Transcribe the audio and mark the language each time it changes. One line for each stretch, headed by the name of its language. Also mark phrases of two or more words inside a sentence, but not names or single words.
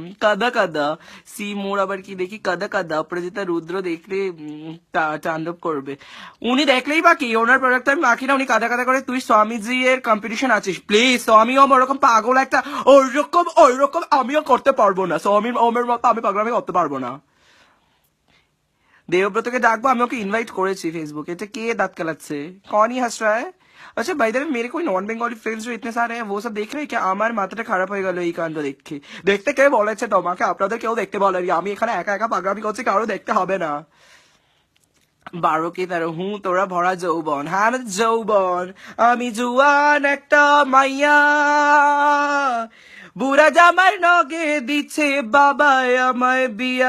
Bangla: কাদা কাদা সি মোর, আবার কি দেখি কাদা কাদা। অপরাজিতা রুদ্র দেখলে তাণ্ডব করবে। উনি দেখলেই বা কি, ওনার প্রোডাক্ট আমি মাখি না, উনি কাদা কাদা করে। তুই স্বামীজি এর কম্পিটিশন আছিস? প্লিজ, স্বামীও ওরকম পাগল একটা, ওইরকম আমিও করতে পারবো না। স্বামীর ওমের মতো আমি পাগল আমি করতে পারবো না। দেবব্রত কে ডাকবো, আমি ওকে ইনভাইট করেছি ফেসবুকে। এটা কে দাঁত কালাচ্ছে?
Hindi: कौन ही हंस रहा है? अच्छा भाई देव, मेरे कोई
English: non Bengali friends
Hindi: जो इतने सारे हैं वो सब देख रहे हैं क्या?
Bangla: আমার মাথাটা খারাপ হয়ে গেল এই কাণ্ড দেখে। দেখতে কে বলেছে তোমাকে? আপনাদের কেউ দেখতে বলেনি, আমি এখানে একা একা পাগলামি করছি, কারো দেখতে হবে না। 12 কি 13 হুঁ তোরা ভরা যৌবন। হ্যাঁ আমি যৌবন, আমি জুয়ান একটা মাইয়া, বুড়া জামার নগে দিচ্ছে বাবায় আমায় বিয়া।